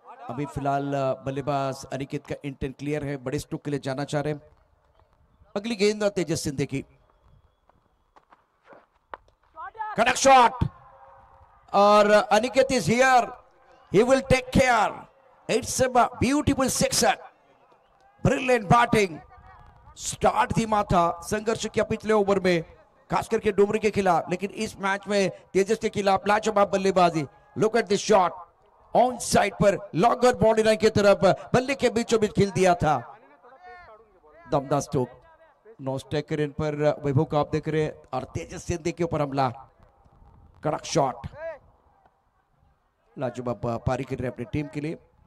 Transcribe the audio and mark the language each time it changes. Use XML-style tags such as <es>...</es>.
<hi>अभी फिलहाल बल्लेबाज अनिकेत का इंटेन क्लियर है, बड़े स्ट्रोक के लिए जाना चाह रहे हैं। अगली गेंद तेजस सिंधे की, कनेक्ट शॉट और</hi> <en>Aniket is here, he will take care. It's a beautiful section, brilliant batting.</en> <hi>Start धीमा था, संघर्ष किया पिछले ओवर में, खास करके डुमरी के खिलाफ, लेकिन इस मैच में तेजस के खिलाफ लाजवाब बल्लेबाजी।</hi> <en>look at this shot,</en> <hi>on side पर लॉन्गर बाउंड्री लाइन की तरफ बल्ले के बीचों बीच खिल दिया था। दमदार स्ट्रोक, नो स्ट्राइकर इन पर वैभव को आप देख रहे हैं और तेजस सिंधे के ऊपर हमला, कड़क शॉट, लाजवाब पारी कर रहे अपनी टीम के लिए।</hi>